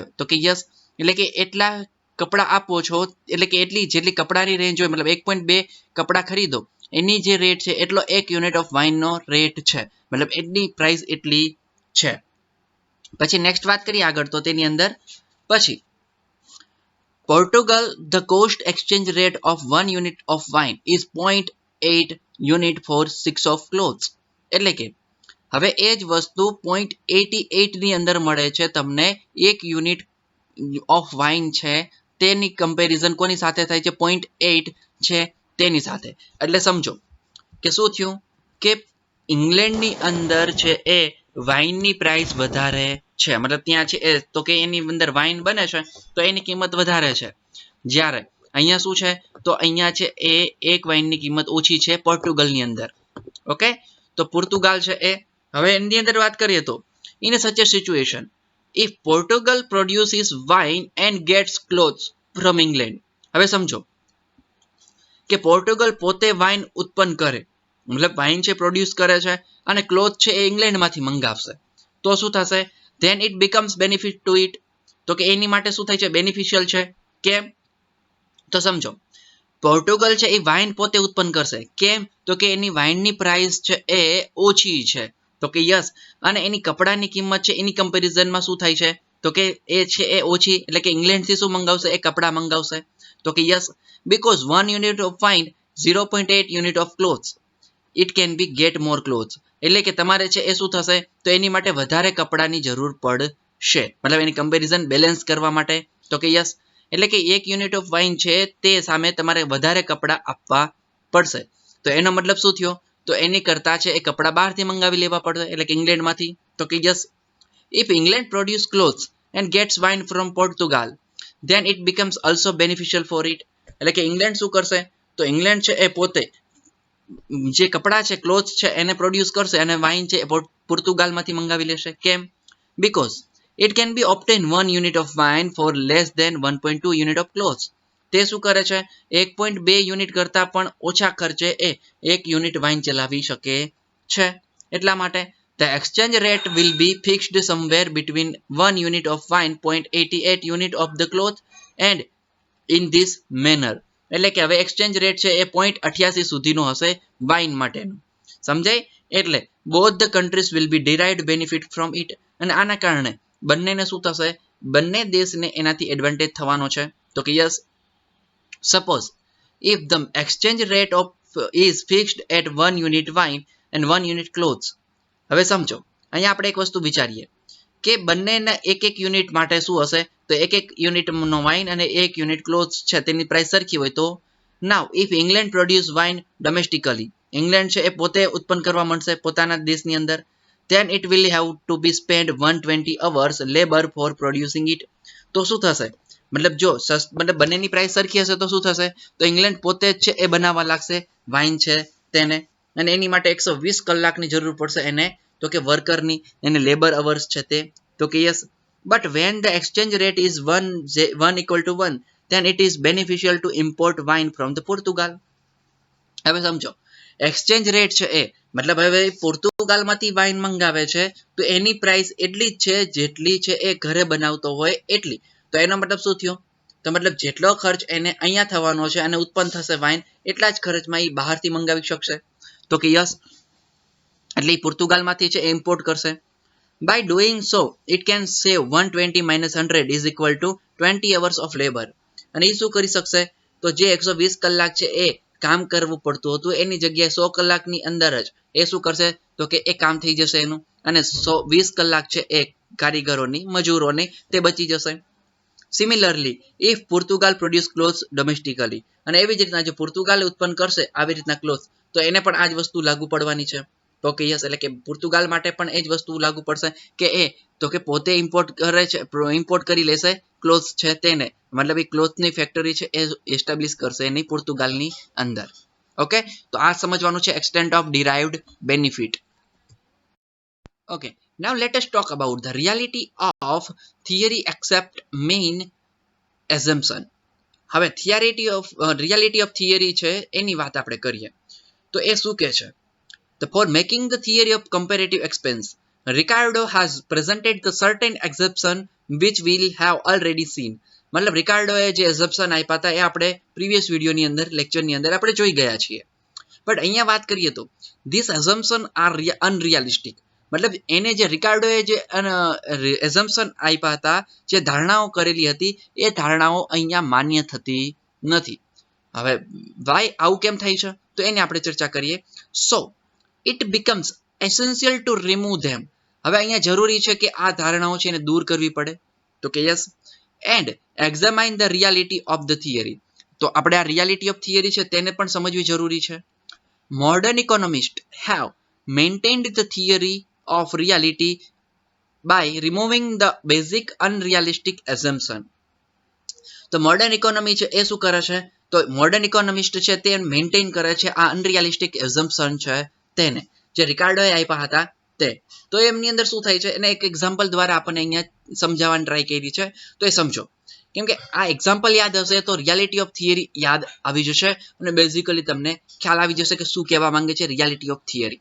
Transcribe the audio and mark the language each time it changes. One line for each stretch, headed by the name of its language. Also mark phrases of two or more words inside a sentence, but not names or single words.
Gujarati: તો કે યસ, એટલે કે એટલા કપડા આપો છો, એટલે કે એટલી જેટલી કપડાની રેન્જ હોય, મતલબ 1.2 કપડા ખરીદો એની જે રેટ છે એટલો એક
English: unit of
Gujarati: વાઇનનો રેટ છે, મતલબ એટલી પ્રાઇસ એટલી છે. પછી નેક્સ્ટ વાત કરીએ આગળ, તો તેની અંદર પછી
English: Portugal, the cost exchange rate of 1 unit of wine is 0.8 unit for 6 of clothes.
Gujarati: એટલે કે હવે એ જ વસ્તુ 0.88 ની અંદર મળે છે તમને, એક
English: unit of wine
Gujarati: છે તેની કમ્પેરિઝન કોની સાથે થાય છે? 0.8 છે તેની સાથે. એટલે સમજો કે શું થયું કે ઇંગ્લેન્ડની અંદર છે એ વાઇનની પ્રાઇસ વધારે છે, મતલબ ત્યાં છે એ તો કે એની અંદર વાઇન બને છે તો એની કિંમત વધારે છે. જ્યારે અહીંયા શું છે, તો અહીંયા છે એ એક વાઇનની કિંમત ઓછી છે પોર્ટુગલની અંદર. ઓકે, તો પોર્ટુગાલ છે એ, હવે એની અંદર વાત કરીએ તો
English: in such a situation if Portugal produces wine and gets clothes from England.
Gujarati: હવે સમજો કે પોર્ટુગલ પોતે વાઇન ઉત્પન્ન કરે, મતલબ વાઇન છે પ્રોડ્યુસ કરે છે અને ક્લોથ છે એ ઇંગ્લેન્ડમાંથી મંગાવશે, તો શું થશે?
English: then it becomes benefit to it.
Gujarati: તો કે એની માટે શું થાય છે? બેનિફિશિયલ છે. કેમ? તો સમજો પોર્ટુગલ છે એ વાઇન પોતે ઉત્પન્ન કરશે. કેમ? તો કે એની વાઇનની પ્રાઇસ છે એ ઓછી છે. તો કે યસ, અને એની કપડાની કિંમત છે એની કમ્પેરિઝનમાં શું થાય છે? તો કે એ છે એ ઓછી, એટલે કે ઇંગ્લેન્ડથી શું મંગાવશે? એ કપડા મંગાવશે. તો કે યસ,
English: because 1 unit of wine 0.8 unit of clothes, it can be get more clothes.
Gujarati: એટલે કે તમારે છે એ શું થશે? તો એની માટે વધારે કપડાની જરૂર પડશે, મતલબ એની કમ્પેરિઝન બેલેન્સ કરવા માટે. તો કે યસ, એટલે કે એક
English: unit of wine
Gujarati: છે તે સામે તમારે વધારે કપડા આપવા પડશે. તો એનો મતલબ શું થયો? તો એની કરતા છે એ કપડા બહારથી મંગાવી લેવા પડશે, એટલે કે ઇંગ્લેન્ડમાંથી. તો કે યસ,
English: if England produce clothes and gets wine from Portugal, then it becomes also beneficial for it.
Gujarati: એટલે કે ઇંગ્લેન્ડ શું કરશે? તો ઇંગ્લેન્ડ છે એ પોતે જે કપડા છે ક્લોથ્સ છે એને પ્રોડ્યુસ કરશે અને વાઇન છે પોર્ટુગાલમાંથી મંગાવી લેશે. કેમ?
English: because it can be obtained 1 unit of wine for less than 1.2 unit of clothes.
Gujarati: તે શું કરે છે? 1.2 યુનિટ કરતા પણ ઓછા ખર્ચે એ એક યુનિટ વાઇન ચલાવી શકે છે. એટલા માટે
English: the exchange rate will be fixed somewhere between 1 unit of wine 0.88 unit of the cloth and in this manner.
Gujarati: એટલે કે હવે એક્સચેન્જ રેટ છે એ 0.88 સુધીનો હશે વાઇન માટેનો. સમજાય?
English: એટલે both the countries will be derived benefit from it.
Gujarati: અને આના કારણે બંનેને શું થશે? બંને દેશને એનાથી એડવાન્ટેજ થવાનો છે. તો કે યસ,
English: suppose if the exchange rate of is fixed at 1 unit wine and 1 unit clothes.
Gujarati: હવે સમજો અહીંયા આપણે એક વસ્તુ વિચારીએ કે બંનેના એક યુનિટ માટે શું હશે, તો એક યુનિટનો વાઇન અને એક યુનિટ ક્લોથ્સ છે તેની પ્રાઇસ સરખી હોય તો
English: now if England produce wine domestically,
Gujarati: ઇંગ્લેન્ડ છે એ પોતે ઉત્પન્ન કરવા માંડશે પોતાના દેશની અંદર,
English: then it will have to be spent 120 hours labor for producing it.
Gujarati: તો શું થશે, મતલબ જો મતલબ બંનેની પ્રાઇસ સરખી હશે તો શું થશે, તો ઇંગ્લેન્ડ પોતે જ છે એ બનાવવા લાગશે વાઇન છે તેને, અને એની માટે 120 કલાકની જરૂર પડશે એને, તો કે વર્કરની, એને
English: labour hours
Gujarati: છે તે, તો કે યસ.
English: but when the exchange rate is 1 = 1, then it is beneficial to import wine from the Portugal.
Gujarati: હવે સમજો એક્સચેન્જ રેટ છે એ મતલબ હવે પોર્તુગાલમાંથી વાઇન મંગાવે છે તો એની પ્રાઇસ એટલી જ છે જેટલી છે એ ઘરે બનાવતો હોય એટલી, તો એનો મતલબ શું થયો, તો મતલબ જેટલો ખર્ચ એને અહીંયા થવાનો છે અને ઉત્પન્ન થશે વાઇન એટલા જ ખર્ચમાં એ બહારથી મંગાવી શકશે, તો કે યસ, એટલે પોર્તુગાલમાંથી છે એ ઇમ્પોર્ટ કરશે.
English: By doing so, it can save 120 minus 100 is equal to 20 hours of labor.
Gujarati: અને એ શું કરી શકશે, તો જે 120 કલાક છે એ કામ કરવું પડતું હતું એની જગ્યાએ 100 કલાકની અંદર જ એ શું કરશે, તો કે એ કામ થઈ જશે એનું, અને 120 કલાક છે એ કારીગરોની મજૂરોની તે બચી જશે.
English: similarly if Portugal produce clothes domestically,
Gujarati: અને એવી જ રીતના જો પોર્ટુગાલ ઉત્પન્ન કરશે આવી રીતના ક્લોથ તો એને પણ આ જ વસ્તુ લાગુ પડવાની છે, તો કે યસ, એટલે કે પોર્ટુગાલ માટે પણ એ જ વસ્તુ લાગુ પડશે કે એ તો કે પોતે ઇમ્પોર્ટ કરે છે, ઇમ્પોર્ટ કરી લેશે ક્લોથ્સ છે તેને, મતલબ એ ક્લોથની ફેક્ટરી છે એ એસ્ટાબ્લિશ કરશે એની પોર્ટુગાલની અંદર. ઓકે, તો આ સમજવાનું છે
English: extent of derived benefit. Okay, now let us talk about the reality of theory except main assumption.
Gujarati: હવે
English: reality of theory
Gujarati: છે એની વાત આપણે કરીએ તો એ શું કહે છે,
English: for making the theory of comparative expense, Ricardo has presented the certain assumption which we have already seen.
Gujarati: મતલબ રિકાર્ડોએ જે assumption આપ્યા હતા એ આપણે પ્રીવિયસ વિડિયોની અંદર લેક્ચરની અંદર આપણે જોઈ ગયા છીએ, બટ અહીંયા વાત કરીએ તો
English: this assumption are unrealistic,
Gujarati: મતલબ એને જે રિકાર્ડોએ જે assumption આપ્યા હતા, જે ધારણાઓ કરેલી હતી એ ધારણાઓ અહીંયા માન્ય થતી નથી. હવે વાય આવું કેમ થાય છે તો એની આપણે ચર્ચા કરીએ.
English: સો it becomes essential to remove them.
Gujarati: હવે અહીંયા જરૂરી છે કે આ ધારણાઓ છે એને દૂર કરવી પડે, તો કે યસ,
English: and examine the reality of the theory.
Gujarati: તો આપણે આ
English: reality of theory
Gujarati: છે તેને પણ સમજવી જરૂરી છે.
English: Modern economists have maintained the theory of reality by removing the basic unrealistic assumption.
Gujarati: તો
English: modern economy
Gujarati: છે એ શું કરે છે, તો
English: modern economist
Gujarati: છે તે મેન્ટેન કરે છે આ
English: unrealistic assumption
Gujarati: છે તેને, જે રિકાર્ડોએ આપ્યા હતા તે. તો એમની અંદર શું થાય છે એને એક એક્ઝામ્પલ દ્વારા આપણને અહીંયા સમજાવવાની ટ્રાય કરી છે, તો એ સમજો, કેમ કે આ એક્ઝામ્પલ યાદ હશે તો
English: reality of theory
Gujarati: યાદ આવી જશે અને બેઝિકલી તમને ખ્યાલ આવી જશે કે શું કહેવા માંગે છે
English: reality of theory.